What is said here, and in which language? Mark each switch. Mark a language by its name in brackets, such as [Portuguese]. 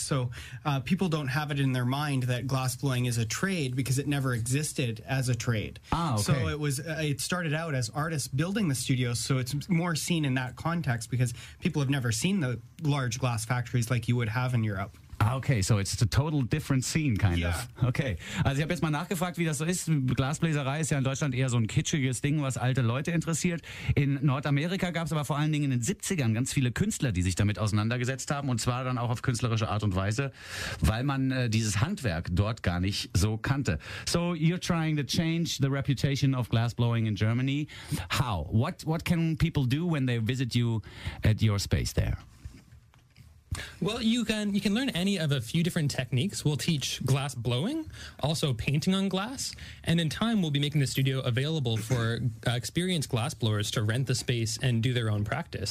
[English] So people don't have it in their mind that glass blowing is a trade, because it never existed as a trade. Ah, okay. So it started out as artists building the studios, so it's more seen in that context, because people have never seen the large glass factories like you would have in Europe. Ah, okay, so it's a total different scene, kind of. [German] Okay, also ich habe jetzt mal nachgefragt, wie das so ist. Glasbläserei ist ja in Deutschland eher so ein kitschiges Ding, was alte Leute interessiert. In Nordamerika gab es aber vor allen Dingen in den 70ern ganz viele Künstler, die sich damit auseinandergesetzt haben, und zwar dann auch auf künstlerische Art und Weise, weil man dieses Handwerk dort gar nicht so kannte. [English] So you're trying to change the reputation of glassblowing in Germany. How? What can people do when they visit you at your space there? Well, you can learn any of a few different techniques. We'll teach glass blowing, also painting on glass, and in time we'll be making the studio available for experienced glass blowers to rent the space and do their own practice.